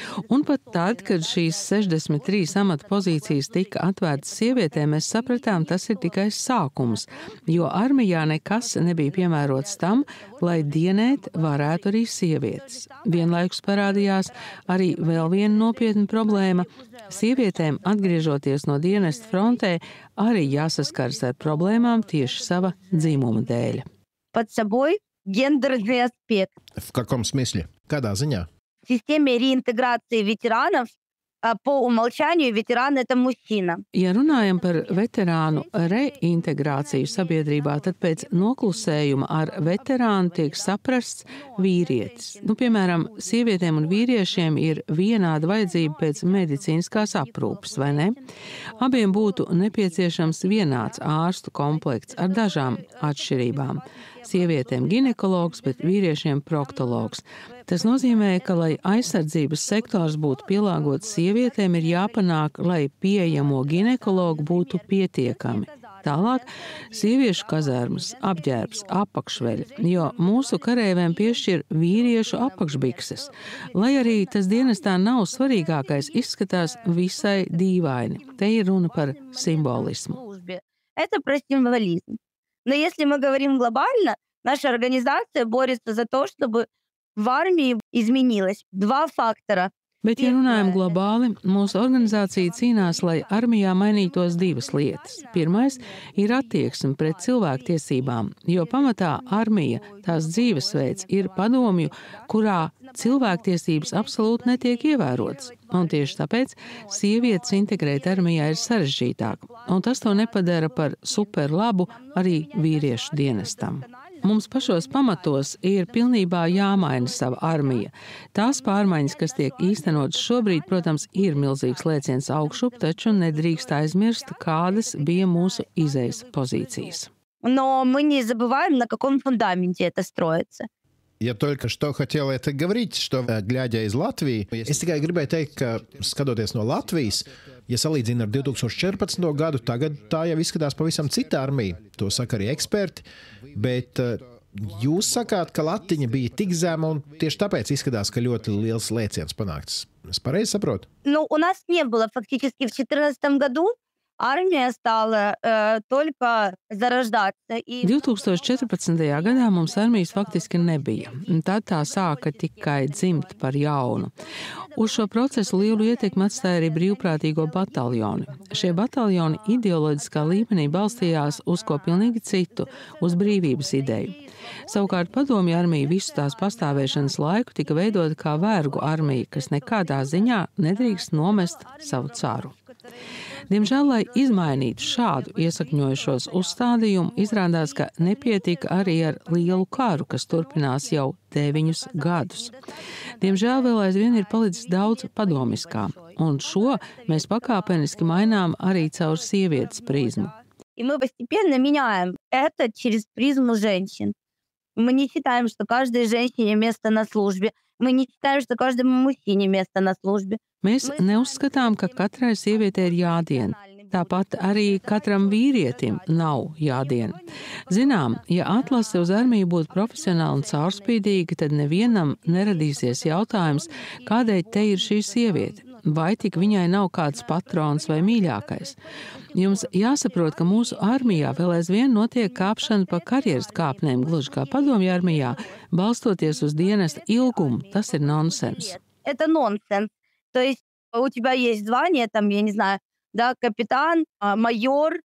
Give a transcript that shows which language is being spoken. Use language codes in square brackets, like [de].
[lv] Un pat tad, kad šīs 63 amata pozīcijas tika atvērtas sievietēm, mēs sapratām, tas ir tikai sākums, jo armijā nekas nebija piemērots tam, lai dienēt varētu arī sievietes. Vienlaikus parādījās arī vēl viena nopietna problēma. Sievietēm, atgriežoties no dienesta frontē, arī jāsaskars ar problēmām tieši sava dzimuma dēļ. [ru] Под собой гендерный аспект. В каком смысле? [lv] Kādā ziņā? [ru] В системе реинтеграции ветеранов по умолчанию ветеран – это мужчина. [lv] Ja runājam par veterānu reintegrāciju sabiedrībā, tad pēc noklusējuma ar veterānu tiek saprasts vīrietis. Piemēram, sievietēm un vīriešiem ir vienāda vajadzība pēc medicīniskās aprūpes, vai ne? Abiem būtu nepieciešams vienāds ārstu komplekts ar dažām atšķirībām. Sievietēm ginekologs, bet vīriešiem proktologs. Tas nozīmē, ka, lai aizsardzības sektors būtu pielāgots sievietēm, ir jāpanāk, lai pieejamo ginekologu būtu pietiekami. Tālāk sieviešu kazarmas, apģērbs, apakšveļi, jo mūsu kareivēm piešķir vīriešu apakšbikses. Lai arī tas dienestā nav svarīgākais, izskatās visai dīvaini. Te ir runa par simbolismu. [ru] Это про символизм. Но если мы говорим глобально, наша организация борется за то, чтобы в армии изменилось два фактора. [lv] Bet, ja runājam globāli, mūsu organizācija cīnās, lai armijā mainītos divas lietas. Pirmais ir attieksme pret cilvēktiesībām, jo pamatā armija, tās dzīvesveids, ir padomju, kurā cilvēktiesības absolūti netiek ievērotas. Un tieši tāpēc sievietes integrēt armijā ir sarežģītāk, un tas to nepadara par superlabu arī vīriešu dienestam. Mums pašos pamatos ir pilnībā jāmaina sava armija. Tās pārmaiņas, kas tiek īstenotas šobrīd, protams, ir milzīgs lēciens augšup, taču nedrīkst aizmirst, kādas bija mūsu izejas pozīcijas. [ru] Но мы не забываем, на каком фундаменте это строится. Я только что хотел это говорить, что, глядя из Латвии, [lv] es tikai gribēju teikt, ka skatoties no Latvijas, ja salīdzina ar 2014. gadu, tagad tā jau izskatās pavisam cita armija. To saka arī eksperti, bet jūs sakāt, ka latiņa bija tik zema un tieši tāpēc izskatās, ka ļoti liels lēciens panākts. Es pareizi saprotu? [ru] Ну, у нас не было фактически в 2014 году. Armija stala только зарождаться. [lv] 2014. gadā mums armijas faktiski nebija. Tad tā sāka tikai dzimt par jaunu. Uz šo procesu lielu ietekmi atstāja arī brīvprātīgo bataljoni. Šie bataljoni ideoloģiskā līmenī balstījās uz ko pilnīgi citu, uz brīvības ideju. Savukārt padomju armija visu tās pastāvēšanas laiku tika veidota kā vergu armija, kas nekādā ziņā nedrīkst nomest savu caru. Diemžēl, lai izmainītu šādu iesakņojušos uzstādījumu, izrādās, ka nepietika arī ar lielu karu, kas turpinās jau 9 gadus. Diemžēl vēl aizvien ir palicis daudz padomiskā, un šo mēs pakāpeniski mainām arī caur sievietes prizmu. [ru] И мы постепенно меняем это через призму женщин. Мы не считаем, что каждой женщине место на службе. Мы не считаем, что каждому мужчине место на службе. [lv] Mēs neuzskatām, ka katrai sievietei ir jādien. Tāpat arī katram vīrietim nav jādien. Zinām, ja atlase uz armiju būtu profesionāli un caurspīdīga, tad nevienam neradīsies jautājums, kādēļ te ir šī sieviete, vai tik viņai nav kāds patrons vai mīļākais. Jums jāsaprot, ka mūsu armijā vēl aizvien notiek kāpšana pa karjeras kāpnēm, gluži kā padomju armijā, balstoties uz dienesta ilgumu. Tas ir nonsens. [ru] Это нонсенс. То есть у тебя есть звание, там, я не знаю, да, капитан, майор.